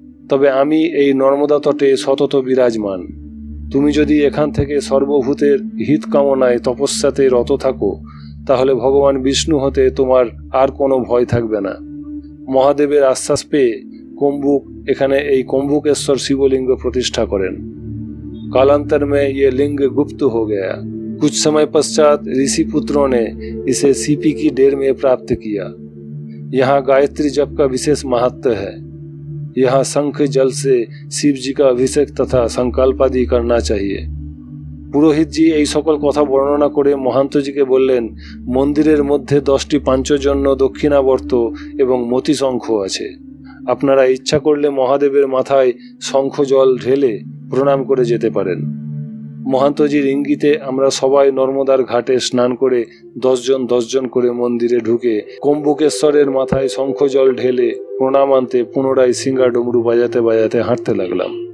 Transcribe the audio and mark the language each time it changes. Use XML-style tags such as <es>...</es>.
<bn>তবে আমি এই নর্মদা তটে সতত বিরাজমান। তুমি যদি এখান থেকে সর্বভূতের হিত কামনায় তপস্যাতে রত থাকো তাহলে ভগবান বিষ্ণু হতে তোমার আর কোনো ভয় থাকবে না। মহাদেবের আশ্বাস পেয়ে কম্বুক এখানে এই কম্বুকেশ্বর শিবলিঙ্গ</bn> <hi>प्रतिष्ठा करें। कालांतर में ये लिंग गुप्त हो गया। कुछ समय पश्चात ऋषि पुत्रों ने इसे सीपी की डेर में प्राप्त किया। यहाँ गायत्री जप का विशेष महत्व है। यहाँ शंख जल से शिव जी का अभिषेक तथा संकल्प आदि करना चाहिए।</hi> <bn>পুরোহিত জি এই সকল কথা বর্ণনা করে মহান্তজিকে বললেন, মন্দিরের মধ্যে 10টি পাঞ্চজন্য দক্ষিণাবর্ত এবং মতি শঙ্খ আছে। আপনারা ইচ্ছা করলে মহাদেবের মাথায় শঙ্খ জল ঢেলে প্রণাম করে যেতে পারেন। মহান্তজির ইঙ্গিতে আমরা সবাই নর্মদার ঘাটে স্নান করে 10 জন 10 জন করে মন্দিরে ঢুকে কম্বুকেশ্বরের মাথায় শঙ্খ জল ঢেলে প্রণাম আনতে পুনরায় সিঙ্গা ডমরু বাজাতে বাজাতে হাঁটতে লাগলাম।</bn>